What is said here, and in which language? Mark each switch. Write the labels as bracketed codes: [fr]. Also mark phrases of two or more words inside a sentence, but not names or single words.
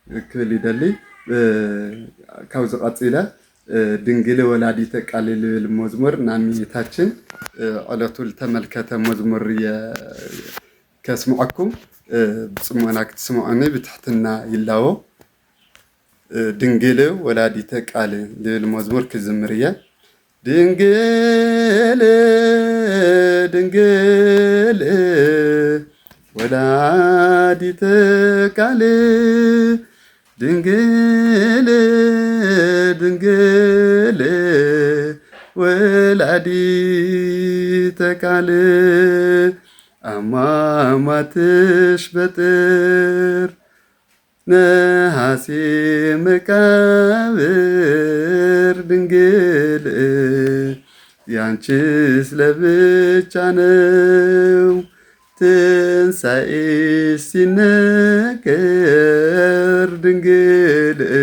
[ti] ክብል ይደሊ። እ፣ ካብዚ ቀፂለ፣ እ፣ [gez] ድንግል ወላዲተ ቃል [ti] ልብል መዝሙር ናይ እመቤታችን፣ እ፣ ዕለቱ ዝተመልከተ መዝሙር እየ ከስምዐኩም። እ፣ ብፅሞና ክትስምዑኒ ብትሕትና ይላዎ። እ፣ [gez] ድንግል ወላዲተ ቃል [ti] ልብል መዝሙር ክዝምር እየ። [gez] ድንግል፣ ድንግል፣ ወላዲተ ቃል፣ ድንግል፣ ድንግል፣ ወላዲተ ቃል፣ [am] አሟሟትሽ በጥር ነሐሴ መቃብር ድንግል ያንቺስ ለብቻ ነው። ትንሣኤሽ ሲነገር ድንግል